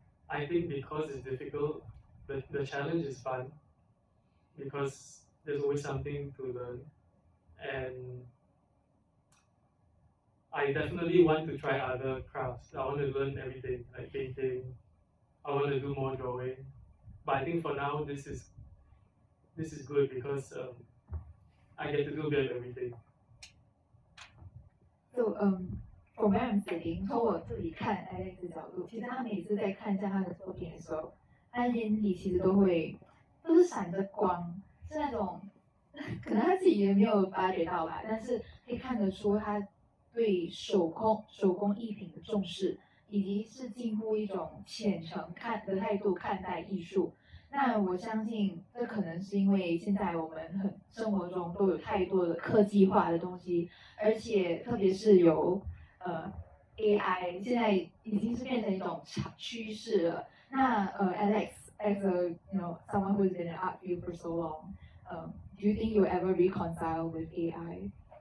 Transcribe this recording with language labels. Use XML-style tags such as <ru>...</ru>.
<en>I think because it's difficult, the challenge is fun because there's always something to learn, and I definitely want to try other crafts. I want to learn everything, like painting. I want to do more drawing, but I think for now this is good because I get to do a bit of everything. So from where I'm sitting，</en> <zh>从我自己看 Alex 的角度，其实他每次在看向他的作品的时候，他眼里其实都是闪着光，是那种可能他自己也没有发觉到吧，但是可以看得出他对手工艺品的重视，以及是近乎一种虔诚的态度看待艺术。那我相信这可能是因为现在我们生活中都有太多的科技化的东西，而且特别是有AI， 现在已经是变成一种趋势了。</zh> <en>那Alex as a someone who's been in art field for so long, do you think you'll ever reconcile with AI?</en>